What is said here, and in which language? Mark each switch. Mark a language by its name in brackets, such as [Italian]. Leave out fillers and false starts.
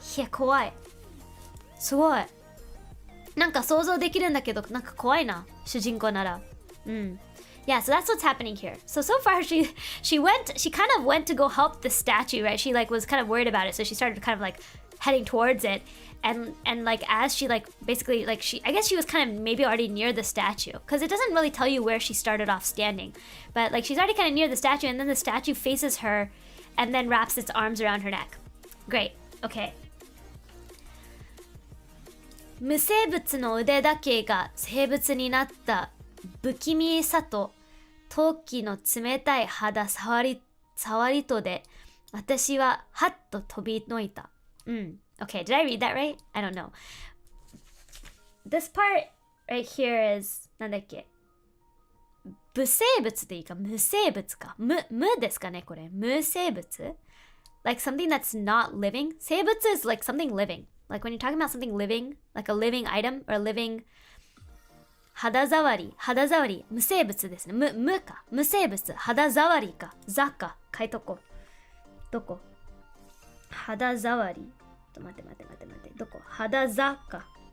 [Japanese] 怖い。すごい。なんか想像できるんだけど、なんか怖いな。主人公なら。 [English] Yeah, so that's what's happening here. So far she kind of went to go help the statue, right? She like was kind of worried about it, so she started kind of like heading towards it. And like as she like basically like I guess she was kind of maybe already near the statue, because it doesn't really tell you where she started off standing. But like she's already kind of near the statue, and then the statue faces her and then wraps its arms around her neck. Great. Okay. [Japanese] 無生物の腕だけが生物になった不気味さと陶器の冷たい肌触りとで私ははっと飛びのいた。 [English] Okay, did I read that right? I don't know. This part right here is [Japanese] なんだっけ、無生物でいいか無生物か無ですかねこれ無生物 [English] Like something that's not living. 生物 is like something living. Like when you're talking about something living, like a living item or a living [Japanese] 肌触り、無生物ですね。無か。無生物、肌触りか。座か。書いとこ。どこ？肌触り。待って。どこ？肌座か。